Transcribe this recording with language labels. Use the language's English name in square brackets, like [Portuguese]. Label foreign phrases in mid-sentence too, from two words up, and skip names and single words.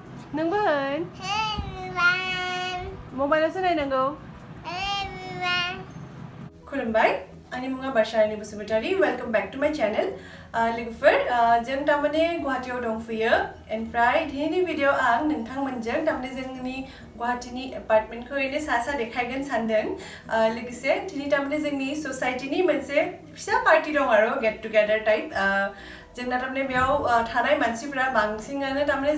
[Bodo] नोंबो होन मबाइलावसो नायनांगौ खुलुमबाय आंनि मुङा बारसारानि बसुमतारी [English] welcome back to my channel [Bodo] लोगोफोर जों तारमाने गुवाहाटीयाव दंफैयो ओमफ्राय दिनैनि भिडिअ आं नोंथांमोनजों तारमाने जोंनि गुवाहाटीनि एपार्टमेन्टखौ ओरैनो सा देखायगोन सानदों लोगोसे दिनै तारमाने जोंनि ससाइटिनि मोनसे फिसा पार्टी दं आरो [English] get together type [Bodo] जोंना तारमाने बेयाव थानाय मानसिफोरा बांसिनानो तारमाने